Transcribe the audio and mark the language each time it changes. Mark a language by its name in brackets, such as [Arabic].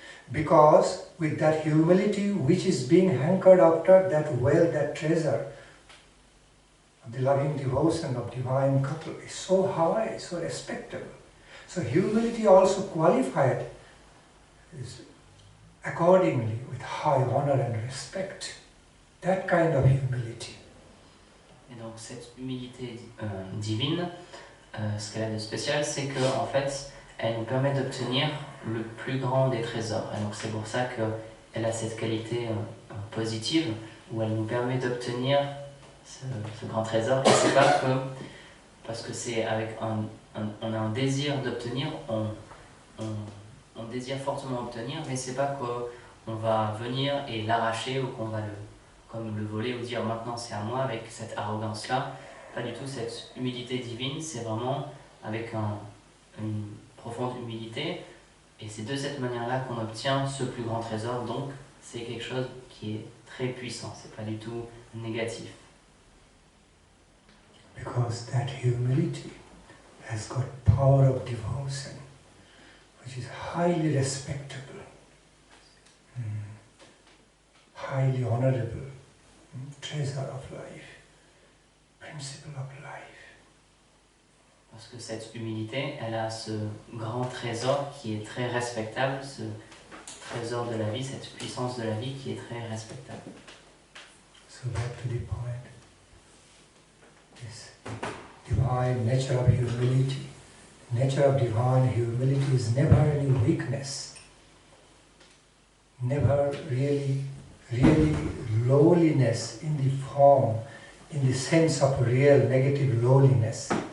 [English] Because with that humility which is being hankered after, that wealth, that treasure, the loving devotion of divine couple is so high, so respectable. So humility also qualified is accordingly with high honor and respect. That kind of humility. [French] Et donc cette humilité divine, ce qu'elle a de spécial, c'est qu'en fait, elle nous permet d'obtenir le plus grand des trésors. Et donc c'est pour ça elle a cette qualité positive où elle nous permet d'obtenir ce grand trésor. Et c'est pas que parce que c'est avec on a un désir d'obtenir, on désire fortement obtenir, mais c'est pas qu'on va venir et l'arracher ou qu'on va comme le voler ou dire maintenant c'est à moi avec cette arrogance-là. Pas du tout, cette humilité divine, c'est vraiment avec une profonde humilité. Et c'est de cette manière-là qu'on obtient ce plus grand trésor, donc c'est quelque chose qui est très puissant, c'est pas du tout négatif. [English] Because that humility has got power of devotion, which is highly respectable, highly honorable, treasure of life, principle of life. [French] Parce que cette humilité, elle a ce grand trésor qui est très respectable, ce trésor de la vie, cette puissance de la vie qui est très respectable. [English] So back to the point, this divine nature of humility. Nature of divine humility is never any weakness, never really lowliness in the form, in the sense of real negative lowliness.